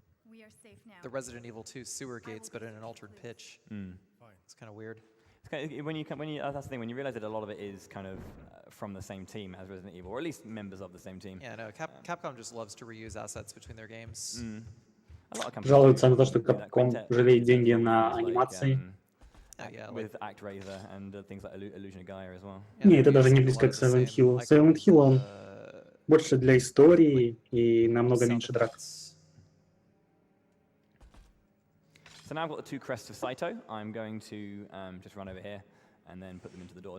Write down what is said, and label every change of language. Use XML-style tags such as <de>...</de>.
<en>We are safe now. the Resident Evil 2 sewer gates, but in an altered pitch. It's kind of weird. It's kind of, that's the thing, when you realize that a lot of it is kind of from the same team as Resident Evil, or at least members of the same team. Yeah, no, Capcom just loves to reuse assets between their games. A lot of companies</en> <ru>Жалуются на то, что Capcom жалеет деньги на анимации.</ru> <en>With ActRaiser and things like Illusion of Gaia as well.</en> <ru>Не, это даже не близко к Silent Hill. Silent Hill, он больше для истории и намного меньше драк.</ru> <en>So now I've got the 2 crests of Saito. I'm going to just run over here and then put them into the door.</en>